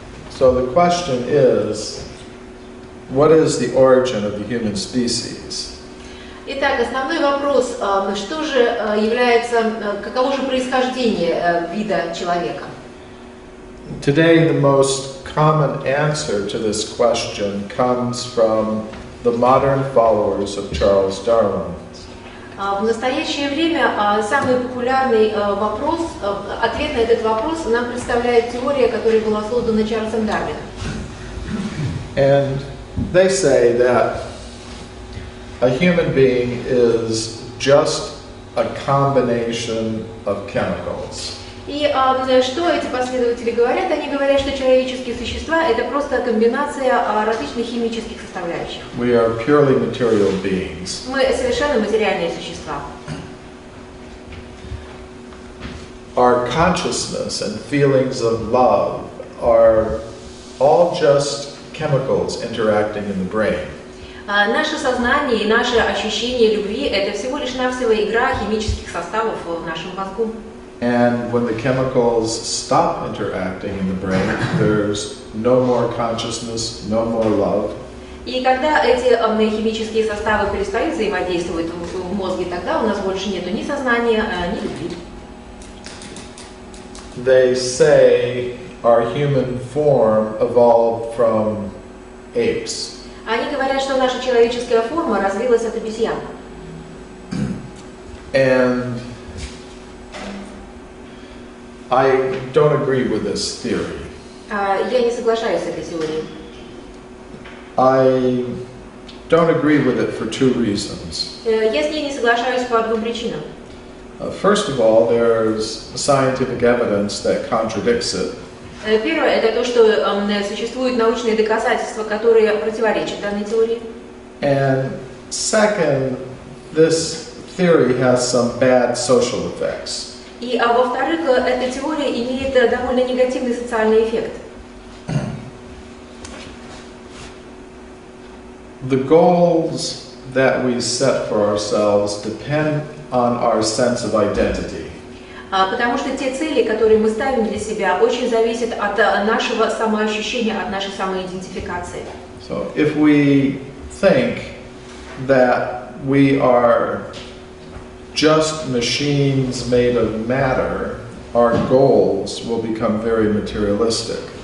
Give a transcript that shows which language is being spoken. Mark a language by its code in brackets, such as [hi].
[en] So the question is, what is the origin of the human species? [ru] Итак, основной вопрос, что же является, каково же происхождение вида человека? [en] Today, the most common answer to this question comes from the modern followers of Charles Darwin. [ru] В настоящее время самый популярный вопрос, ответ на этот вопрос нам представляет теория, которая была создана Чарльзом Дарвином. [en] And they say that a human being is just a combination of chemicals. [ru] И что эти последователи говорят? Они говорят, что человеческие существа – это просто комбинация различных химических составляющих. [en] We are purely material beings. [ru] Мы совершенно материальные существа. [en] Our consciousness and feelings of love are all just chemicals interacting in the brain. [ru] Наше сознание и наше ощущение любви – это всего лишь навсего игра химических составов в нашем мозгу. [en] And when the chemicals stop interacting in the brain, there's no more consciousness, no more love. [ru] И когда эти химические составы перестают взаимодействовать в мозге, тогда у нас больше нету ни сознания, ни любви. [en] They say our human form evolved from apes. [ru] Они говорят, что наша человеческая форма развилась от обезьян. [en] And I don't agree with this theory. [ru] Я не соглашаюсь с этой теорией. [en] I don't agree with it for two reasons. [ru] Я с ней не соглашаюсь по двум причинам. [en] First of all, there's scientific evidence that contradicts it. [ru] Первое – это то, что существуют научные доказательства, которые противоречат данной теории. [en] And second, this theory has some bad social effects. [ru] И во-вторых, эта теория имеет довольно негативный социальный эффект. [en] The goals that we set for ourselves depend on our sense of identity. [ru] Потому что те цели, которые мы ставим для себя, очень зависят от нашего самоощущения, от нашей самоидентификации. [en] So if we think that we are just machines made of matter, our goals will become very materialistic.